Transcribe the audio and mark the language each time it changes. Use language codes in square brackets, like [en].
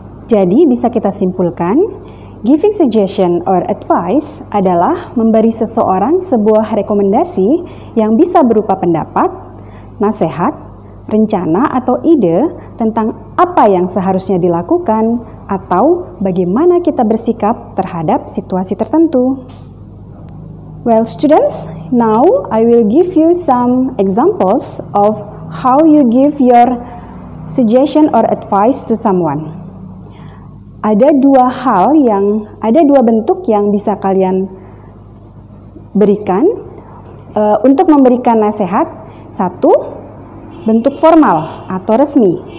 [id] Jadi bisa kita simpulkan, [en] giving suggestion or advice [id] adalah memberi seseorang sebuah rekomendasi yang bisa berupa pendapat, nasihat, rencana atau ide tentang apa yang seharusnya dilakukan atau bagaimana kita bersikap terhadap situasi tertentu. [en] Well students, now I will give you some examples of how you give your suggestion or advice to someone. [id] Ada dua bentuk yang bisa kalian berikan untuk memberikan nasihat. 1, bentuk formal atau resmi.